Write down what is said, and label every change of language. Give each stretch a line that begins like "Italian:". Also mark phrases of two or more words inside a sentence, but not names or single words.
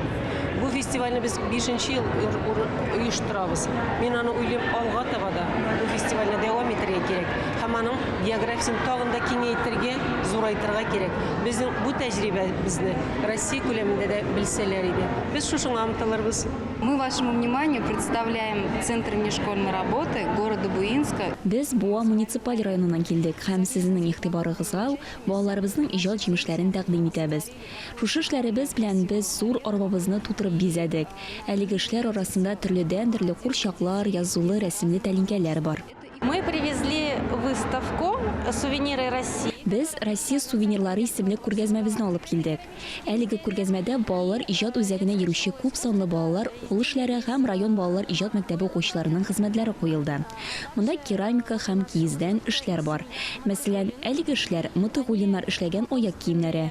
Tatar: Бу фестивальне без 5нче ел оештырабыз. Мин аны уйлыйм, алга таба да бу фестивальне дәвам итәргә кирәк. Һәм аның географиясын тагын да киңәйтергә, зурайтырга кирәк. Безнең бу тәҗрибәбезне Россия күләмендә дә белсәләр иде. Без шушыңа омтылырбыз.
Russian: Мы вашему вниманию представляем Центр внешкольной работы города Буинска.
Tatar: Без Буа муниципаль районынан килдек һәм сезнең игътибарыгызга балаларыбызның иҗат җимешләрен тәкъдим итәбез. Шушы эшләребез белән без зур арбабызны тутырып бизәдек. Әлеге эшләр арасында төрле курчаклар, язулы, рәсемле тәлинкәләр бар.
Russian: Мы привезли выставку «Сувениры России».
Tatar: Без Россия сувенирлары исемле күргәзмәбезне алып килдек. Әлеге күргәзмәдә балалар иҗат үзәгенә йөрүче күп санлы балалар кул эшләре һәм район балалар иҗат мәктәбе укучыларының хезмәтләре куелды. Монда керамика һәм киездән эшләр бар. Мәсәлән, әлеге эшләр мытыгулиннар эшләгән аяк киемнәре.